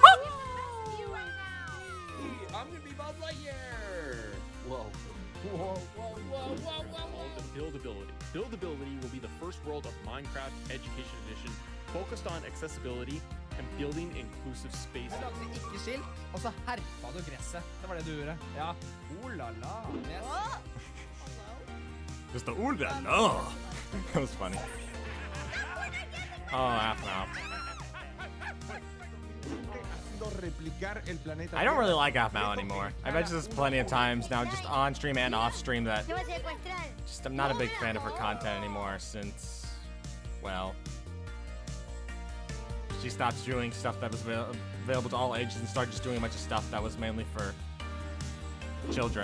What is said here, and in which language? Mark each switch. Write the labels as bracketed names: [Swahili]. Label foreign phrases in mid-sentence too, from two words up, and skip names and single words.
[English] I'm gonna be Buzz Lightyear! Whoa. Buildability. Buildability will be the first world of Minecraft Education Edition focused on accessibility and building inclusive spaces. [Norwegian] Du lagde ikke skilt, og så herpa du gresset. Det var det du gjorde. Ja. La la. [English] Yes. Just the ooh la la. That was funny. Oh, half now. I don't really like AFMAO anymore. I mentioned this plenty of times now, just on stream and off stream, that just I'm not a big fan of her content anymore since, well, she stopped doing stuff that was available to all ages and started just doing a bunch of stuff that was mainly for children.